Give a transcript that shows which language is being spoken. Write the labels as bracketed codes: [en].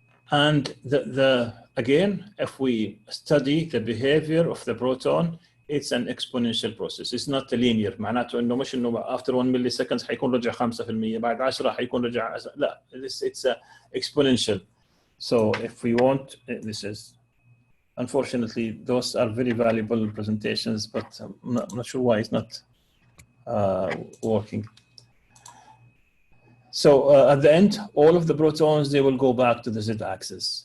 [en] And again, if we study the behavior of the proton, it's an exponential process. It's not a linear. [ar] معناته إنه مش إنه [en] after 1 milliseconds [ar] حيكون رجع 5%، بعد 10 حيكون رجع، لا. [en] It's exponential. So if we want, this is, unfortunately, those are very valuable presentations, but I'm not sure why it's not working. So at the end, all of the protons, they will go back to the z-axis.